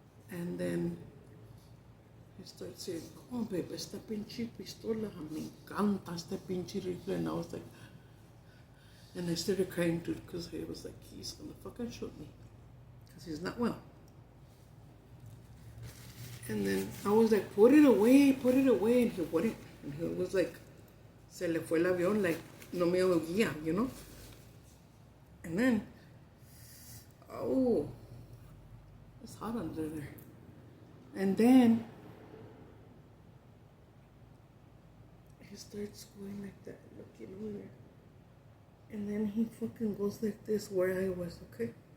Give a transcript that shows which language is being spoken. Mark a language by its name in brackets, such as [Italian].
[English] And then he started saying, oh, babe, [Spanish] esta pinche pistola, me encanta este pinche rifle. [English] And I was like, and I started crying too, because he was like, he's gonna fucking shoot me, because he's not well. And then I was like, put it away, and he wouldn't. And he was like, [Spanish] se le fue el avión, like, no me oía, [English] you know? And then, oh, it's hot under there. And then, he starts going like that, looking over. And then he fucking goes like this where I was, okay?